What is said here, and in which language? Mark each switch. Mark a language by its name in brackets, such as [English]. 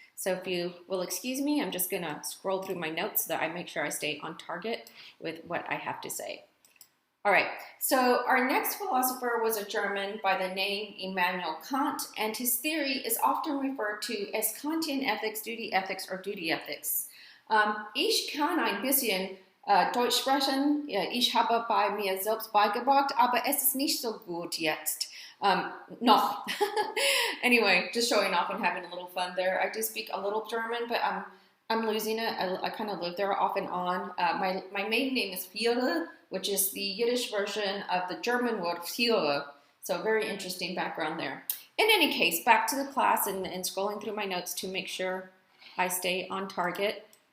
[English] So if you will excuse me, I'm just going to scroll through my notes so that I make sure I stay on target with what I have to say. All right, so our next philosopher was a German by the name Immanuel Kant, and his theory is often referred to as Kantian ethics, or duty ethics. [German] Ich kann ein bisschen Deutsch sprechen. Ich habe bei mir selbst beigebracht, aber es ist nicht so gut jetzt. Noch. [English] Anyway, just showing off and having a little fun there. I do speak a little German, but I'm losing it. I kind of live there off and on. My maiden name is Fiore, which is the Yiddish version of the German word Führer. So very interesting background there. In any case, back to the class and scrolling through my notes to make sure I stay on target.